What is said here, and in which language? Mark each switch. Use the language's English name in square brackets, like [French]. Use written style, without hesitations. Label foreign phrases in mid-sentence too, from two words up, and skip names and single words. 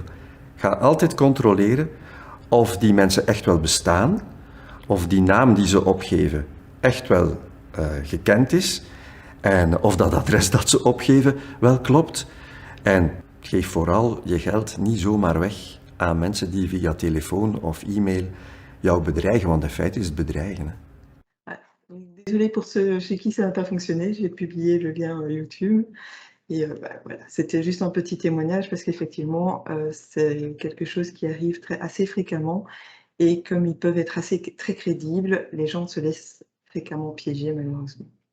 [Dutch] Ga altijd controleren of die mensen echt wel bestaan, of die naam die ze opgeven echt wel gekend is, en of dat adres dat ze opgeven wel klopt. En geef vooral je geld niet zomaar weg aan mensen die via telefoon of e-mail jou bedreigen, want in feite is het bedreigen. Hè. [French] Désolée pour ceux chez qui ça n'a pas fonctionné, j'ai publié le lien YouTube. Et voilà, c'était juste un petit témoignage parce qu'effectivement, c'est quelque chose qui arrive assez fréquemment. Et comme ils peuvent être très crédibles, les gens se laissent fréquemment piéger malheureusement.